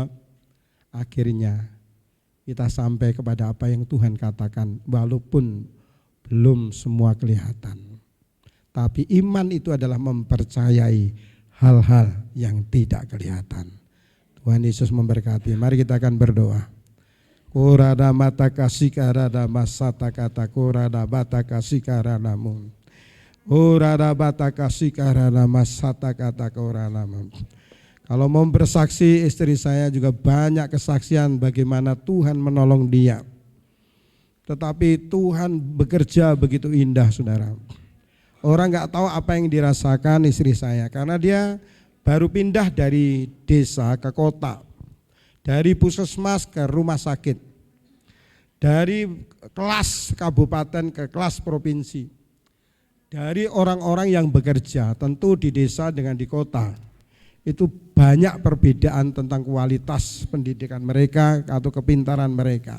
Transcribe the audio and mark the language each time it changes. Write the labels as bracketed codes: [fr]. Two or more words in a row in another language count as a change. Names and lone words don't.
[id] Akhirnya kita sampai kepada apa yang Tuhan katakan, walaupun belum semua kelihatan. Tapi iman itu adalah mempercayai hal-hal yang tidak kelihatan. Tuhan Yesus memberkati. Mari kita akan berdoa. Kurada mata kasih karada masata kata kurada bata kasih karanamu. Kurada bata kasih karana masata kata kuranamu. Kalau mau bersaksi, istri saya juga banyak kesaksian bagaimana Tuhan menolong dia. Tetapi Tuhan bekerja begitu indah, saudara. Orang nggak tahu apa yang dirasakan istri saya, karena dia baru pindah dari desa ke kota, dari puskesmas ke rumah sakit, dari kelas kabupaten ke kelas provinsi, dari orang-orang yang bekerja, tentu di desa dengan di kota, itu banyak perbedaan tentang kualitas pendidikan mereka atau kepintaran mereka.